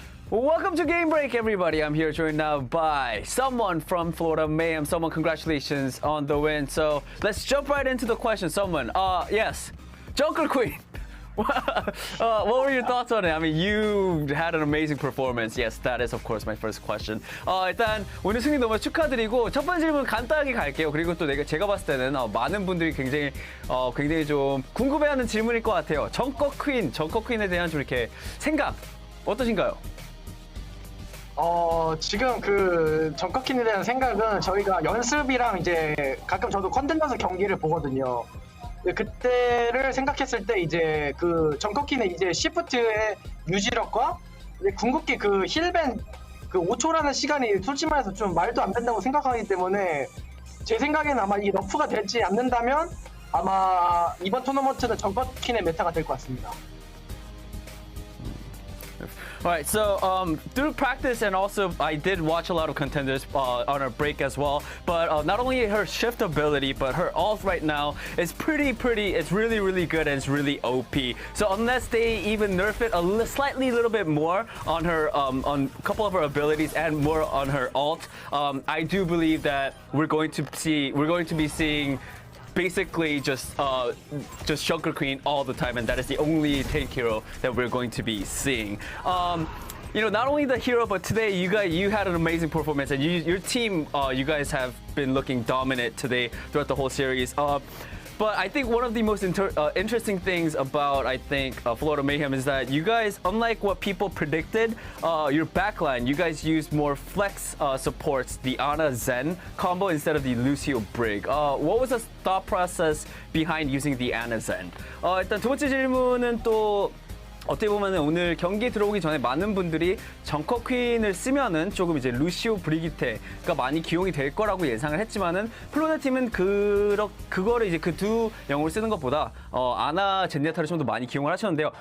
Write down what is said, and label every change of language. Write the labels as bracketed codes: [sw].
[en] Welcome to Game Break, everybody. I'm here joined now by someone from Florida Mayhem. Someone, congratulations on the win. So let's jump right into the question. Someone, yes, Jungle Queen. What were your thoughts on it? I mean, you had an amazing performance. Yes, that is, of course, my first question. [ko] 일단 오늘 승리 너무 축하드리고 첫 번째 질문 간단하게 갈게요. 그리고 또 제가 봤을 때는 많은 분들이 굉장히 좀 궁금해하는 질문일 것 같아요. 정커 퀸에 대한 좀 이렇게 생각 어떠신가요? 지금 그 정커킨에 대한 생각은 저희가 연습이랑 이제 가끔 저도 컨텐츠 경기를 보거든요. 그때를 생각했을 때 이제 그 정커킨의 이제 시프트의 유지력과 궁극기 그 힐밴 그 5초라는 시간이 솔직히 말해서 좀 말도 안 된다고 생각하기 때문에 제 생각에는 아마 이 너프가 되지 않는다면 아마 이번 토너먼트는 정커킨의 메타가 될 것 같습니다. [en] All right, so through practice and also I did watch a lot of contenders on our break as well. But not only her shift ability, but her ult right now is pretty. It's really good and it's really OP. So unless they even nerf it slightly little bit more on her on a couple of her abilities and more on her ult, I do believe that we're going to be seeing basically just Jungle Queen all the time, and that is the only tank hero that we're going to be seeing. Not only the hero, but today you had an amazing performance, and your team, you guys have been looking dominant today throughout the whole series. But I think one of the most interesting things about, Florida Mayhem is that you guys, unlike what people predicted, your backline, you guys used more flex supports, the Ana Zen combo instead of the Lucio Brig. What was the thought process behind using the Ana Zen? [ko] 일단 두 번째 질문은 또 어떻게 보면 오늘 경기 들어오기 전에 많은 분들이 정커 퀸을 쓰면은 조금 이제 루시오 브리기테가 많이 기용이 될 거라고 예상을 했지만은 플로리다 팀은 그거를 이제 그 두 영웅을 쓰는 것보다 아나 젠야타를 좀 더 많이 기용을 하셨는데요.